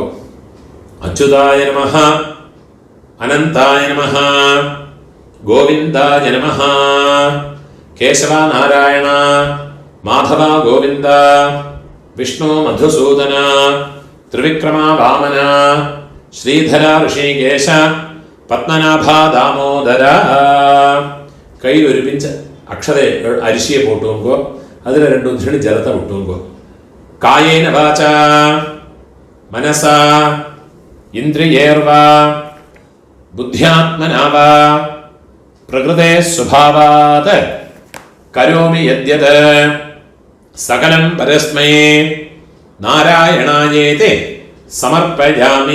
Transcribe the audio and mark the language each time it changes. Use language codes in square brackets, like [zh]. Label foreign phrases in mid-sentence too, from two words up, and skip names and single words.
[sa] अच्युताय नमः, अनन्ताय नमः, गोविन्दाय नमः, केशव नारायण माधव गोविन्द, विष्णु मधुसूदन, त्रिविक्रम वामन, श्रीधर ऋषिकेश, पद्मनाभ दामोदर. [ta] கையில் ஒரு பிஞ்ச் அக்ஷத அரிசியை போட்டுங்கோ, அதில் 2 உத்தரணி ஜலத்தை விட்டுங்கோ. [sa] कायेन वाचा मनसा इन्द्रियैर्वा बुद्ध्यात्मनावा प्रकृते स्वभावात् करोमि यद्यत् सकलं परस्मै नारायणायेति समर्पयामि.